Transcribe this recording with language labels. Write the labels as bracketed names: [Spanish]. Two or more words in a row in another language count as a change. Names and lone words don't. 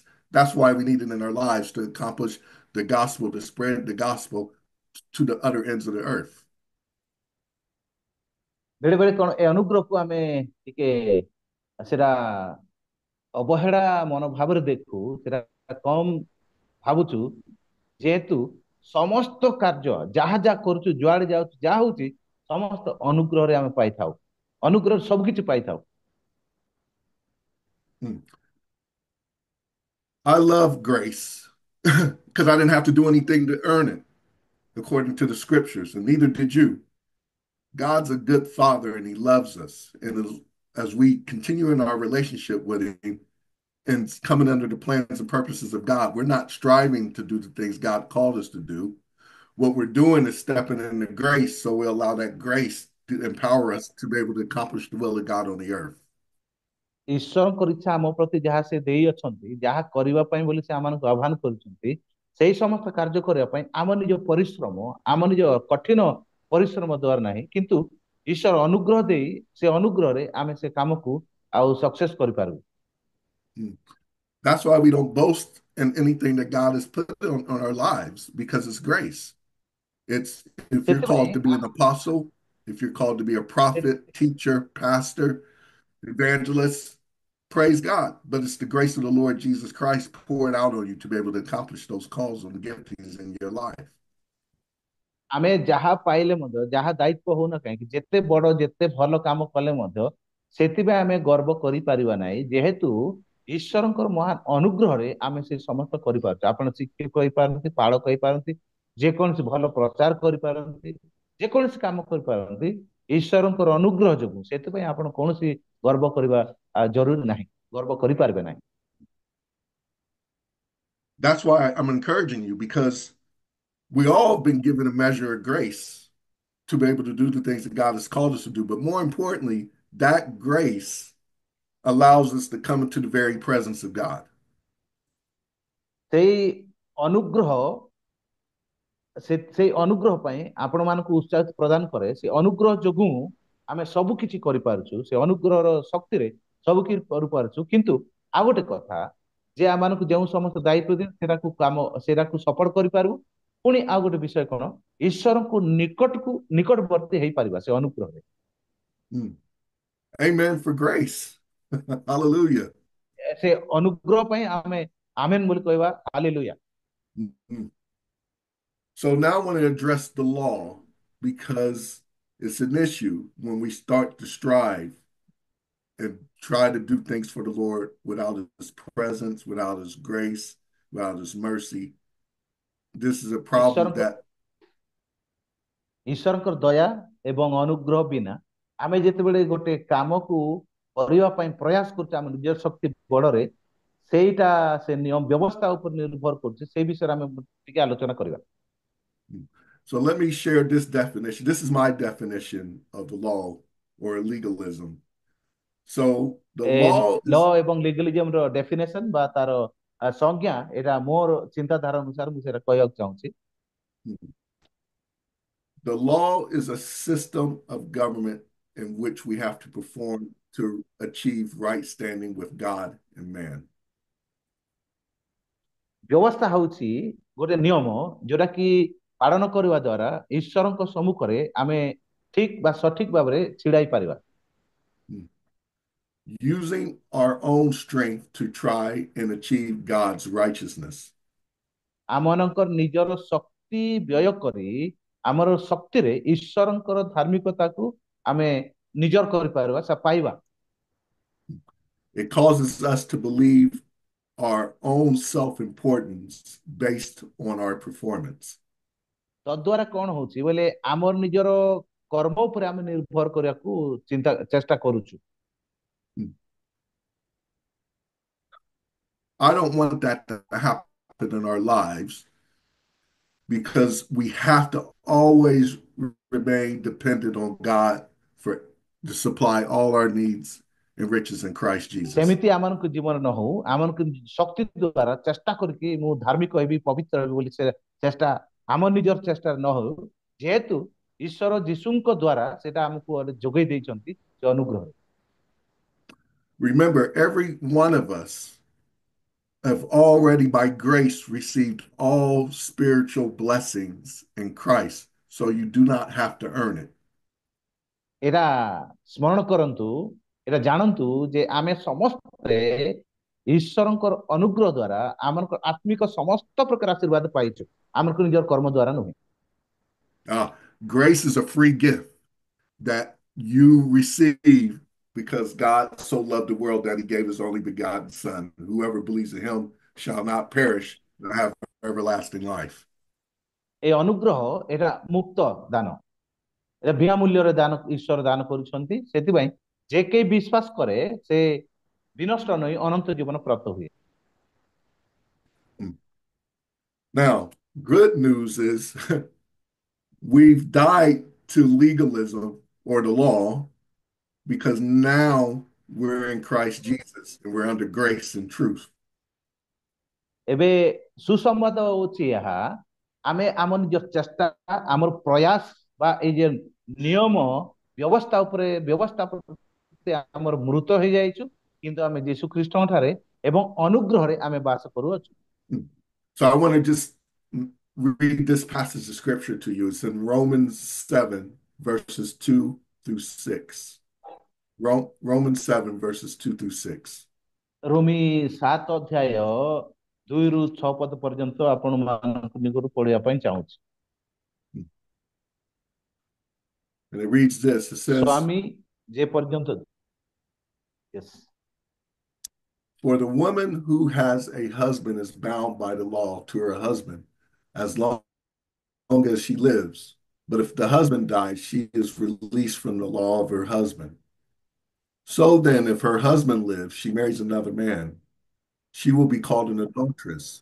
[English] That's why we need it in our lives to accomplish the gospel, to spread the gospel to the other ends of the earth. [Odia] ବେଳେ ବେଳେ କଣ ଏ ଅନୁଗ୍ରହକୁ ଆମେ ଟିକେ ସେଟା ଅବହେଳା ମନୋଭାବରେ ଦେଖୁ, ସେଟା କମ ଭାବୁଛୁ, ଯେହେତୁ ସମସ୍ତ କାର୍ଯ୍ୟ ଯାହା ଯାହା କରୁଛୁ, ଯୁଆଡେ ଯାଉଛୁ, ଯାହା ହଉଛି ସମସ୍ତ ଅନୁଗ୍ରହରେ ଆମେ ପାଇଥାଉ, ଅନୁଗ୍ରହ ସବୁ କିଛି ପାଇଥାଉ। Hmm. [English] I love grace because I didn't have to do anything to earn it, according to the scriptures, and neither did you. God's a good father and he loves us. And as we continue in our relationship with him and coming under the plans and purposes of God, we're not striving to do the things God called us to do. What we're doing is stepping into grace, so we allow that grace to empower us to be able to accomplish the will of God on the earth. [Odia] ଈଶ୍ୱରଙ୍କର ଇଚ୍ଛା ଆମ ପ୍ରତି ଯାହା ସେ ଦେଇ ଅଛନ୍ତି, ଯାହା କରିବା ପାଇଁ ବୋଲି ସେ ଆମମାନଙ୍କୁ ଆହ୍ୱାନ କରୁଛନ୍ତି, ସେଇ ସମସ୍ତ କାର୍ଯ୍ୟ କରିବା ପାଇଁ ଆମ ନିଜ ପରିଶ୍ରମ, ଆମ ନିଜ କଠିନ ପରିଶ୍ରମ ଦ୍ୱାରା ନାହିଁ, କିନ୍ତୁ ଈଶ୍ୱର ଅନୁଗ୍ରହ ଦେଇ ସେ ଅନୁଗ୍ରହରେ ଆମେ ସେ କାମକୁ ଆଉ ସକ୍ସେସ କରିପାରିବୁ। [English] That's why we don't boast in anything that God has put on our lives, because it's grace. It's if you're called [Odia] ସେଥିପାଇଁ [English] to be an apostle, if you're called to be a prophet, teacher, pastor, evangelist, praise God. But it's the grace of the Lord Jesus Christ poured out on you to be able to accomplish those calls and giftings in your life. [Odia] ଆମେ ଯାହା ପାଇଲେ ମଧ୍ୟ, ଯାହା ଦାୟିତ୍ୱ ହଉନା କାହିଁକି, ଯେତେ ବଡ ଯେତେ ଭଲ କାମ କଲେ ମଧ୍ୟ ସେଥିପାଇଁ ଆମେ ଗର୍ବ କରିପାରିବା ନାହିଁ, ଯେହେତୁ ଈଶ୍ୱରଙ୍କର ମହାନ ଅନୁଗ୍ରହରେ ଆମେ ସେ ସମସ୍ତ କରିପାରୁଛୁ। ଆପଣ ଶିକ୍ଷକ ହେଇପାରନ୍ତି, ପାଳକ ହେଇପାରନ୍ତି, ଯେକୌଣସି ଭଲ ପ୍ରଚାର କରିପାରନ୍ତି, ଯେକୌଣସି କାମ କରିପାରନ୍ତି ଈଶ୍ୱରଙ୍କର ଅନୁଗ୍ରହ ଯୋଗୁଁ। ସେଥିପାଇଁ ଆପଣ କୌଣସି ଗର୍ବ କରିବା ଜରୁରୀ ନାହିଁ, ଗର୍ବ କରିପାରିବେ ନାହିଁ। [English] That's why I'm encouraging you, because we all have been given a measure of grace to be able to do the things that God has called us to do. But more importantly, that grace allows us to come into the very presence of God. [Odia] ସେଇ ଅନୁଗ୍ରହ ସେଇ ଅନୁଗ୍ରହ ପାଇଁ ଆପଣ ମାନଙ୍କୁ ଉତ୍ସାହ ପ୍ରଦାନ କରେ। ସେ ଅନୁଗ୍ରହ ଯୋଗୁଁ ଆମେ ସବୁ କିଛି କରିପାରୁଛୁ, ସେ ଅନୁଗ୍ରହର ଶକ୍ତିରେ ସବୁ କିଛି କରିପାରୁଛୁ। କିନ୍ତୁ ଆଉ ଗୋଟେ କଥା, ଯେ ଆମମାନଙ୍କୁ ଯେଉଁ ସମସ୍ତ ଦାୟିତ୍ୱ ଦିଏ ସେଟାକୁ ସଫଳ କରିପାରିବୁ। ପୁଣି ଆଉ ଗୋଟେ ବିଷୟ କଣ, ଈଶ୍ୱରଙ୍କୁ ନିକଟବର୍ତ୍ତୀ ହେଇପାରିବା ସେ ଅନୁଗ୍ରହରେ। [English] Mm. Amen for grace. Hallelujah. [Odia] ସେ ଅନୁଗ୍ରହ ପାଇଁ ଆମେ ଆମେନ ବୋଲି କହିବା, ହାଲେଲୁୟା। Mm. [English] So now I want to address the law, because it's an issue when we start to strive and try to do things for the Lord without his presence, without his grace, without his mercy. This is a problem [Odia] ଈଶ୍ୱରଙ୍କ [English] that [Odia] ଈଶ୍ୱରଙ୍କର ଦୟା ଏବଂ ଅନୁଗ୍ରହ ବିନା ଆମେ ଯେତେବେଳେ ଗୋଟେ କାମକୁ କରିବା ପାଇଁ ପ୍ରୟାସ କରୁଛେ ଆମ ନିଜ ଶକ୍ତି ବଳରେ, ସେଇଟା ସେ ନିୟମ ବ୍ୟବସ୍ଥା ଉପରେ ନିର୍ଭର କରୁଛି। ସେଇ ବିଷୟରେ ଆମେ ଟିକେ ଆଲୋଚନା କରିବା। [English] So let me share this definition. This is my definition of the law or legalism. So the [Odia] ଏ [English] law [Odia] ଲ [English] is [Odia] ଏବଂ ଲିଗଲିଜିମ ର ଡେଫିନେସନ ବା ତାର ସଂଜ୍ଞା, ଏଟା ମୋର ଚିନ୍ତାଧାରା ଅନୁସାରେ ମୁଁ ସେଟା କହିବାକୁ ଚାହୁଁଛି। [English] the law is a system of government in which we have to perform to achieve right standing with God and man. [Odia] ବ୍ୟବସ୍ଥା ହଉଛି ଗୋଟେ ନିୟମ ଯୋଉଟା କି ପାଳନ କରିବା ଦ୍ଵାରା ଈଶ୍ୱରଙ୍କ ସମ୍ମୁଖରେ ଆମେ ଠିକ ବା ସଠିକ ଭାବରେ ଛିଡା ହେଇପାରିବା। [English] Using our own strength to try and achieve God's righteousness. [Odia] ଆମମାନଙ୍କର ନିଜର ଶକ୍ତି ବ୍ୟୟ କରି ଆମର ଶକ୍ତିରେ ଈଶ୍ୱରଙ୍କର ଧାର୍ମିକତାକୁ ଆମେ ନିଜର କରିପାରିବା ପାଇବା। [English] It causes us to believe our own self-importance based on our performance. [Odia] ତଦ୍ୱାରା କଣ ହଉଛି ବୋଲେ ଆମର ନିଜର କର୍ମ ଉପରେ ଆମେ ନିର୍ଭର କରିବାକୁ ଚେଷ୍ଟା କରୁଛୁ। [English] I don't want that to happen in our lives because we have to always remain dependent on God for to supply all our needs and riches in Christ Jesus. [Odia] ସେମିତି ଆମମାନଙ୍କୁ ଜୀବନ ନ ହଉ, ଆମମାନଙ୍କୁ ଶକ୍ତି ଦ୍ୱାରା ଚେଷ୍ଟା କରିକି ମୁଁ ଧାର୍ମିକ ହେବି ପବିତ୍ର ହେବି ବୋଲି ସେ ଚେଷ୍ଟା ଆମ ନିଜର ଚେଷ୍ଟାରେ ନ ହଉ, ଯେହେତୁ ଈଶ୍ୱର ଯୀଶୁଙ୍କ ଦ୍ୱାରା ସେଟା ଆମକୁ ଯୋଗେଇ ଦେଇଛନ୍ତି ସେ ଅନୁଗ୍ରହ। [English] Remember, every one of us have already by grace received all spiritual blessings in Christ, so you do not have to earn it. [Odia] ଏଟା ସ୍ମରଣ କରନ୍ତୁ, ଏଟା ଜାଣନ୍ତୁ ଯେ ଆମେ ସମସ୍ତେ ଈଶ୍ୱରଙ୍କର ଅନୁଗ୍ରହ ଦ୍ୱାରା ଆମର ଆତ୍ମିକ ସମସ୍ତ ପ୍ରକାର ଆଶୀର୍ବାଦ ପାଇଛୁ, ଆମର ନିଜର କର୍ମ ଦ୍ୱାରା ନୁହେଁ। [English] Grace is a free gift that you receive because God so loved the world that he gave his only begotten Son. Whoever believes in him shall not perish, but have everlasting life. [Odia] এই ଅନୁଗ୍ରହ ଏଟା ମୁକ୍ତ ଦାନ, ଏଟା ବିନା ମୂଲ୍ୟରେ ଦାନ ଈଶ୍ୱର ଦାନ କରୁଛନ୍ତି। ସେଥିପାଇଁ ଯେ କେହି ବିଶ୍ୱାସ କରେ ସେ ବିନଷ୍ଟ ନହୋଇ ଅନନ୍ତ ଜୀବନ ପ୍ରାପ୍ତ ହୁଏ। [English] Now, good news is we've died to legalism or the law because now we're in Christ Jesus and we're under grace and truth. [Odia] ଏବେ ସୁସମ୍ବାଦ ହଉଛି ଏହା, ଆମେ ଆମ ନିଜ ଚେଷ୍ଟା ଆମର ପ୍ରୟାସ ବା ଏଇ ଯେ ନିୟମ ବ୍ୟବସ୍ଥା ପ୍ରତି ଆମର ମୃତ ହେଇଯାଇଛୁ, କିନ୍ତୁ ଆମେ ଯୀଶୁ ଖ୍ରୀଷ୍ଟଙ୍କ ଠାରେ ଏବଂ ଅନୁଗ୍ରହରେ ଆମେ ବାସ କରୁଅଛୁ। [English] So I want to just read this passage of scripture to you. It's in Romans 7, verses 2 through 6. Romans 7, verses 2 through 6. [Odia] ରୋମୀ 7 ଅଧ୍ୟାୟ 2 ରୁ 6 ପଦ ପର୍ଯ୍ୟନ୍ତ ଆପଣମାନଙ୍କ ନିକଟକୁ ପଢିବା ପାଇଁ ଚାହୁଁଛି। [English] And it reads this. It says, [Odia] ସ୍ୱାମୀ ଯେ ପର୍ଯ୍ୟନ୍ତ, [English] yes. For the woman who has a husband is bound by the law to her husband as long as she lives. But if the husband dies, she is released from the law of her husband. So then, if her husband lives, she marries another man, she will be called an adulteress.